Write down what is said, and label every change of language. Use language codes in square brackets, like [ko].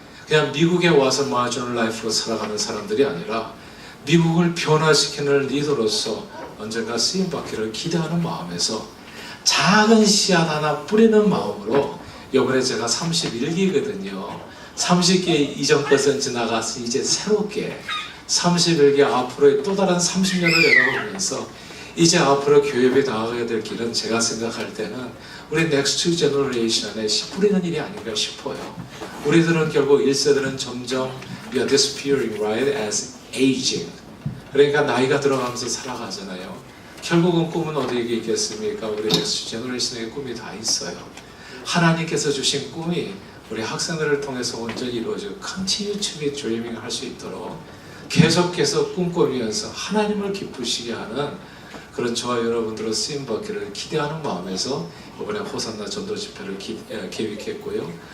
[ko] 그냥 미국에 와서 [en] marginal life [ko] 로 살아가는 사람들이 아니라 미국을 변화시키는 리더로서 언젠가 쓰임받기를 기대하는 마음에서 작은 씨앗 하나 뿌리는 마음으로 이번에 제가 31기거든요. 30기 이전 것은 지나가서 이제 새롭게 31기 앞으로의 또 다른 30년을 내다보면서 이제 앞으로 교회에 나아가야 될 길은 제가 생각할 때는 우리 넥스트 제너레이션에 씨 뿌리는 일이 아닌가 싶어요. 우리들은 결국 1세들은 점점 [en] we are disappearing right as aging. [ko] 그러니까 나이가 들어가면서 살아가잖아요. 결국은 꿈은 어디에 있겠습니까? 우리 넥스트 제너레이션의 꿈이 다 있어요. 하나님께서 주신 꿈이 우리 학생들을 통해서 온전히 이루어져 [en] continue to be dreaming [ko] 할 수 있도록 계속해서 꿈꾸면서 하나님을 기쁘시게 하는 그런 저와 여러분들의 쓰임받기를 기대하는 마음에서 이번에 호산나 전도 집회를 계획했고요.